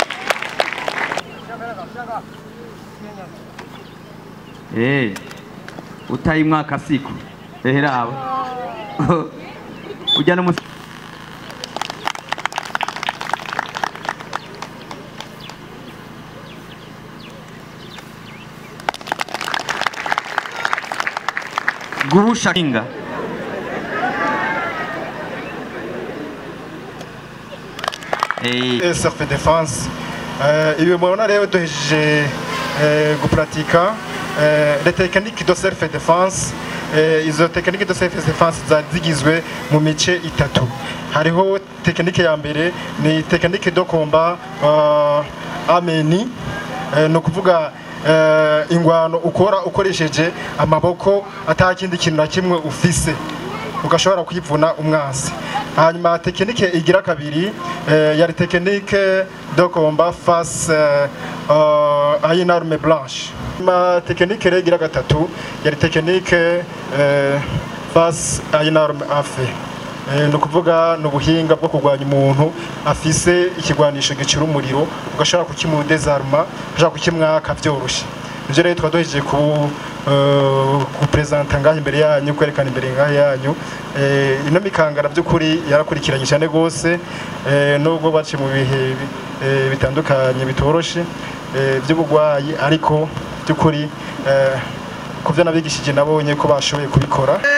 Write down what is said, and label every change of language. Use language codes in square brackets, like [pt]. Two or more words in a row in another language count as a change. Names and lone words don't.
[rn] Utayi mwaka siku raba ujyana guhusha kinga self-défense. Ibi mubona rero duhejeje gupratika [fr] les techniques de self-défense. [rn] Izo [fr] technique de self-défense [rn] zigizwe mu mice itatu. Hariho technique ya mbere ni [fr] technique de combat [rn] ameni, no kuvuga ingwano ukora ukoresheje amaboko atakindi kintu na kimwe ufise ugashobora kwivuna umwansi. Hanyuma technique igira kabiri yari [fr] technique de combat face à une arme blanche. [rn] Ma technique igira gatatu yari [fr] technique face à une arme à feu. [rn] No kuvuga no buhinga bwo kugwanya umuntu afise ikigwanisho gicira umuriro ugashobora kukimudezarma, ugashobora kukimwaka byoroshe. Ivyo rero twadoheje ku presenter ngaho imbere yanyu, kwerekana imbere ngaho yanyu. Ino mikangara by'ukuri yarakurikiranye cyane gose, nubwo bace mu bihe bitandukanye bitoroshe by'ubugwayi, ariko by'ukuri kuvyo nabigishije nabonye ko bashoboye kubikora.